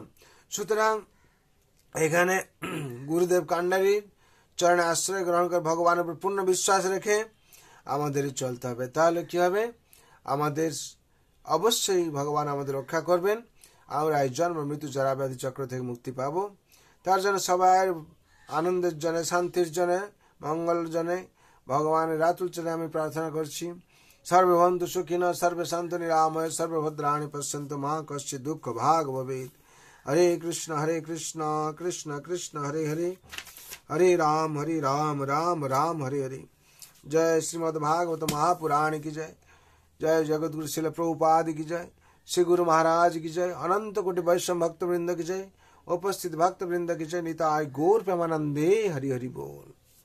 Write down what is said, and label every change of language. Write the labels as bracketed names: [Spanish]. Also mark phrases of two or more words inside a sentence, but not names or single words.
[Bangla] সুতরাং এখানে গুরুদেব কান্ডারির চরণে আশ্রয় গ্রহণ করে ভগবানের উপর পূর্ণ বিশ্বাস রেখে আমাদের চলতে হবে। তাহলে কি হবে, আমাদের অবশ্যই ভগবান আমাদের রক্ষা করবেন। আমরা এই জন্ম মৃত্যু জরা ব্যাধি চক্র থেকে মুক্তি পাব। তার জন্য সবাই আনন্দের জন্য, শান্তির জন্য, মঙ্গলের জন্য ভগবানের রাতুল চরণে আমি প্রার্থনা করছি। [Sanskrit] সর্বে ভবন্তু সুখিনঃ, সর্বে সন্তু নিরাময়, সর্বভদ্রাণি পশ্যন্তু মা কশ্চিৎ দুঃখ ভাগ ভবেৎ। হরে কৃষ্ণ কৃষ্ণ কৃষ্ণ হরে হরে, हरे राम राम राम हरे हरे। [Hindi] जय श्रीमद् भागवत महापुराण की जय। जय जगत गुरु शिल प्रभुपाद की जय। श्री गुरु महाराज की जय। अनंत कोटि वैष्णव भक्त वृंद की जय। उपस्थित भक्त वृंद की जय। [Bangla] নিতাই গৌর প্রেমানন্দে হরি হরি বোল।